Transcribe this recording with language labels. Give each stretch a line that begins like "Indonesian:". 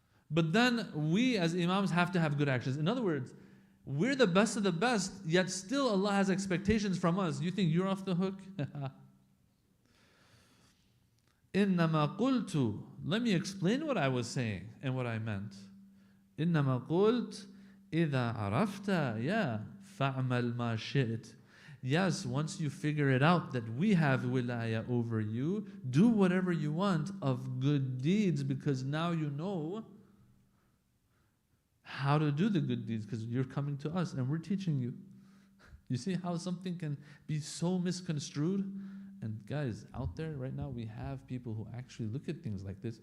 English: But then we as imams have to have good actions. In other words, we're the best of the best, yet still Allah has expectations from us. You think you're off the hook?
Arabic: إنما قلت.
English: Let me explain what I was saying and what I meant.
Arabic: إنما قلت إذا عرفت يا فَعْمَلْ مَا شِئْتَ.
English: Yes, once you figure it out that we have wilayah over you, do whatever you want of good deeds, because now you know how to do the good deeds, because you're coming to us and we're teaching you. You see how something can be so misconstrued? And guys, out there right now, we have people who actually look at things like this.